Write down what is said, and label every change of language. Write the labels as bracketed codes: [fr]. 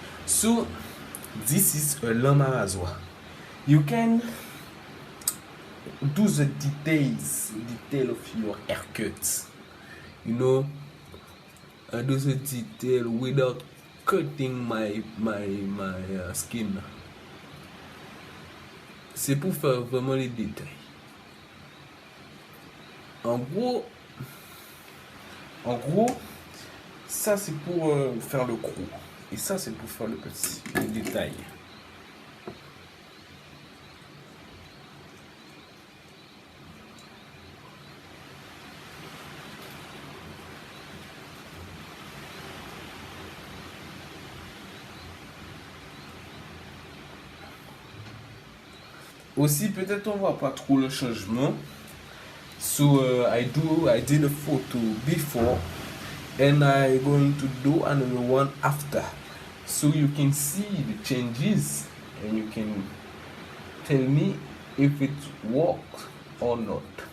[en] So this is a [fr] lame à rasoir. [en] You can do the detail of your haircut. You know, I do the detail without cutting my skin. [fr] C'est pour faire vraiment les détails. En gros, Ça, c'est pour faire le gros. Et ça, c'est pour faire le petit, le détail. Aussi, peut-être on voit pas trop le changement. [en] So I did a photo before and I going to do another one after. So you can see the changes and you can tell me if it works or not.